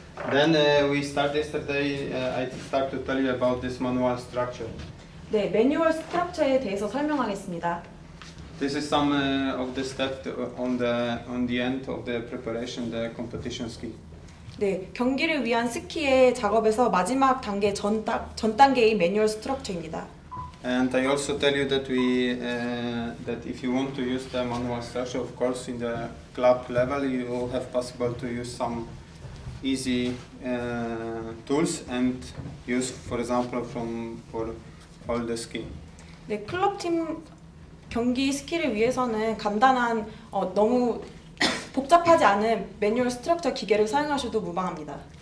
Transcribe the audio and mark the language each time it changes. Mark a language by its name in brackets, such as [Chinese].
[English] Then we start yesterday. I start to tell you about this manual structure. [Korean] 네, 매뉴얼 스트럭처에 대해서 설명하겠습니다. [English] This is some of the steps on the end of the preparation, the competition ski. [Korean] 네, 경기를 위한 스키의 작업에서 마지막 단계 전 단계의 매뉴얼 스트럭처입니다. [English] And I also tell you that that if you want to use the manual structure, of course, in the club level, you have possible to use some easy tools and use, for example, for all the ski. [Korean] 네, 클럽팀 경기 스키를 위해서는 간단한 너무 복잡하지 않은 매뉴얼 스트럭처 기계를 사용하셔도 무방합니다.